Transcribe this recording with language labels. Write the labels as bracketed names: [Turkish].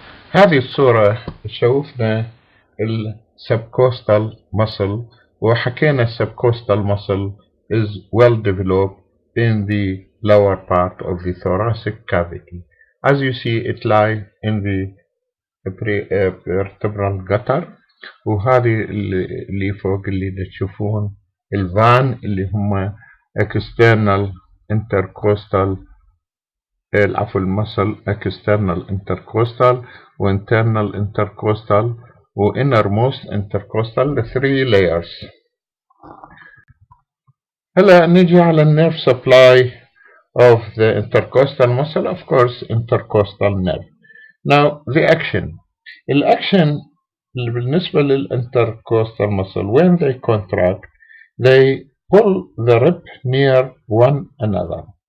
[Arabic] هذه الصورة شوفنا [English] subcostal muscle [Arabic] وحكينا [English] subcostal muscle is well developed in the lower part of the thoracic cavity. As you see, it lies in the vertebral gutter. [Arabic] وهذه اللي فوق اللي تشوفون الفان اللي هم external intercostal العفو المسل external intercostal و internal intercostal و innermost intercostal [English] the 3 layers. [Arabic] هلا نجي على [English] nerve supply of the intercostal muscle, of course intercostal nerve. Now the action. [Arabic] الأكشن اللي بالنسبة [English] للintercostal muscle when they contract they pull the rib near one another.